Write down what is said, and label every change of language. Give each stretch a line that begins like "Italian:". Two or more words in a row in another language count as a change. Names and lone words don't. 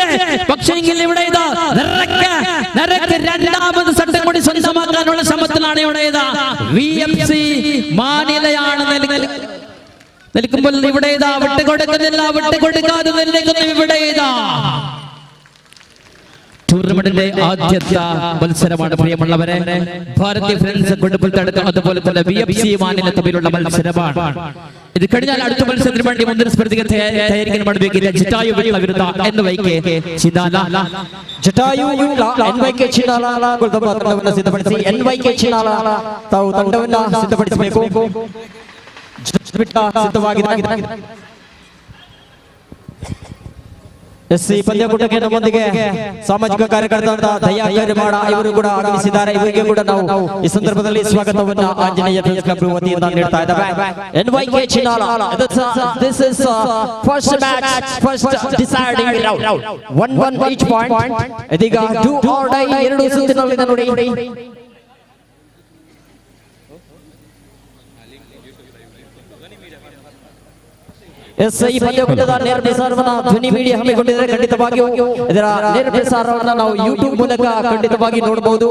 Malayalam: പക്ഷെങ്കിൽ ഇവിടെ ഇതാ രണ്ടാമത് സെറ്റും കൂടി സ്വന്തമാക്കാനുള്ള ശ്രമത്തിലാണ് ഇവിടെ ഇതാ VFC മാനിലയാണ് നിൽക്കുമ്പോൾ ഇവിടെ ഇതാ വിട്ടുകൊടുക്കാതെ നിൽക്കുന്നു. ഇവിടെ ഇതാ ടൂർണമെന്റിന്റെ ആദ്യത്തെ മത്സരമാണ് പ്രിയമുള്ളവരെ. ഭാരതി ഫ്രണ്ട്സ് കുടുംബത്തെടുത്ത് അതുപോലെ തന്നെ VFC മാനില തമ്മിലുള്ള മത്സരമാണ്. ഇത് കഴിഞ്ഞാൽ അടുത്ത മത്സരത്തിന് വേണ്ടി മുൻനിര സ്പർധികൾ തയ്യാറിക്കാൻ ಮಾಡಬೇಕಿದೆ.
Kannada: ಜಟಾಯು ವಿಟ್ಲ ವಿರುದ್ಧ NYK ಚಿನ್ನಾಲ. ಜಟಾಯು ವಿಟ್ಲ NYK ಚಿನ್ನಾಲ ತಂಡವನ್ನು ಸಿದ್ಧಪಡಿಸಿ NYK ಚಿನ್ನಾಲ ತಾವು ತಂಡವನ್ನು ಸಿದ್ಧಪಡಿಸಬೇಕು. ಸಿದ್ಧವಾಗಿದೆ. ಎಸ್ ಈ ಪಂದ್ಯಾಕೂಟಕ್ಕೆ ನಮ್ಮೊಂದಿಗೆ ಸಾಮಾಜಿಕ ಕಾರ್ಯಕರ್ತ ದಯಾಕರ್ ಮಾಡ ಇವರು ಕೂಡ ಆಗಮಿಸಿದ್ದಾರೆ. ಇವರಿಗೆ ಕೂಡ ನಾವು ಈ ಸಂದರ್ಭದಲ್ಲಿ ಸ್ವಾಗತವನ್ನ ಆಂಜನೇಯ ಫ್ರೆಂಡ್ಸ್ ಕ್ಲಬ್ ವತಿಯಿಂದ ನೀಡ್ತಾ ಇದ್ದೇವೆ. NYK ಚಿನ್ನಾಲ,
English: this is first match, first deciding round. 1-1 each point.
Kannada: ಇದೀಗ
English: do or die
Kannada: ಎರಡು ಸುತ್ತಿನಲ್ಲಿ ನೋಡಿ. ಎಸ್ ಈ ಪಂದ್ಯಾಕೂಟದ ನೇರ ಪ್ರಸಾರವನ್ನ ಧ್ವನಿ ಮೀಡಿಯಾ ಹಮ್ಮಿಕೊಂಡಿದ್ದಾರೆ. ಖಂಡಿತವಾಗಿಯೂ ಇದರ ನೇರ ಪ್ರಸಾರವನ್ನ ನಾವು ಯೂಟ್ಯೂಬ್ ಮೂಲಕ ಖಂಡಿತವಾಗಿ ನೋಡಬಹುದು.